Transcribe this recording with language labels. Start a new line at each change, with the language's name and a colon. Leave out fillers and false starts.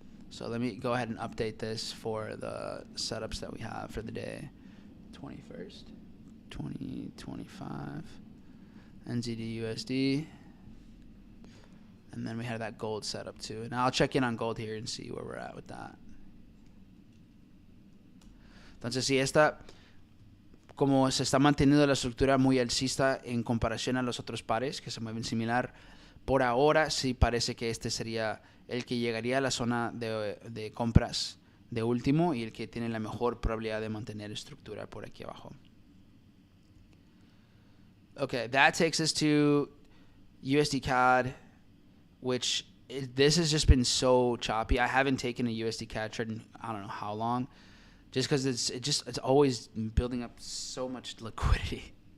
English: So let me go ahead and update this for the setups that we have for the day. 21st, 2025, NZD USD. And then we have that gold setup too. And I'll check in on gold here and see where we're at with that.
Spanish: Entonces, si esta, como se está manteniendo la estructura muy alcista en comparación a los otros pares que se mueven similar, por ahora sí parece que este sería el que llegaría a la zona de compras de último y el que tiene la mejor probabilidad de mantener estructura por aquí abajo.
English: Okay, that takes us to USD CAD, which this has just been so choppy. I haven't taken a USD CAD trade in I don't know how long, just because it's always building up so much liquidity.